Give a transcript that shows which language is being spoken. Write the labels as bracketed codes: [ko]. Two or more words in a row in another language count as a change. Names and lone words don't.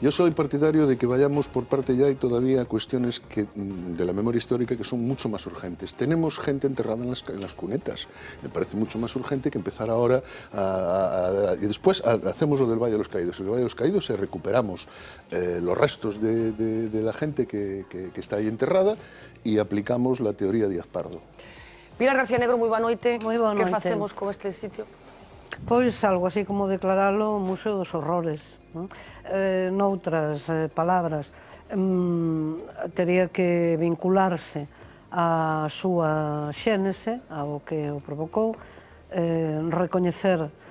[es] Yo soy partidario de que vayamos por parte ya, y todavía cuestiones de la memoria histórica que son mucho más urgentes. Tenemos gente enterrada en las cunetas. Me parece mucho más urgente que empezar ahora y después hacemos lo del Valle de los Caídos. En el Valle de los Caídos recuperamos los restos de la gente que está ahí enterrada y aplicamos la teoría Díaz Pardo. [gl] Pilar García Negro, moi boa noite. Moi boa noite. Que facemos con este sitio? Pois algo así como declaralo Museo dos Horrores. Noutras palabras, tería que vincularse á súa xénese, ao que o provocou, recoñecer